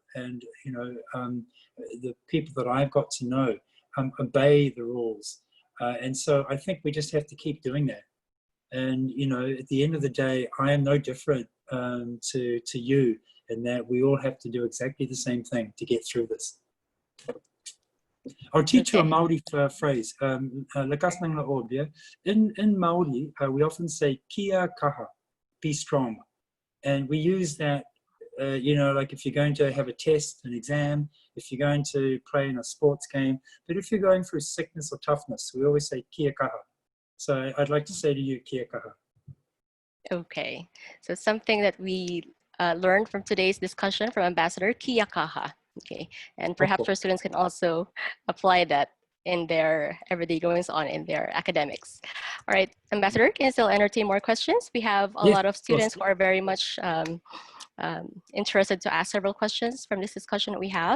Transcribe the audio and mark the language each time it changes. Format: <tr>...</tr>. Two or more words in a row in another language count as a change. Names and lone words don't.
<en>And you know, the people that I've got to know obey the rules. And so I think we just have to keep doing that. And you know, at the end of the day, I am no different to you, in that we all have to do exactly the same thing to get through this. I'll teach you a Maori phrase,</en> <tl>lakas ng loob,</tl> <en>yeah? In Maori, we often say</en> <mi>kia kaha,</mi> <en>be strong. And we use that, you know, like if you're going to have a test, an exam, if you're going to play in a sports game, but if you're going through sickness or toughness, we always say</en> <mi>kia kaha.</mi> <en>So I'd like to say to you,</en> <mi>kia kaha.</mi> <en>Okay, so something that we learned from today's discussion from Ambassador,</en> <mi>kia kaha.</mi> <en>Okay, and perhaps our students can also apply that in their everyday goings on in their academics. All right, Ambassador, can you still entertain more questions? We have a Yes, lot of of course. students who are very much interested to ask several questions from this discussion that we have.</en>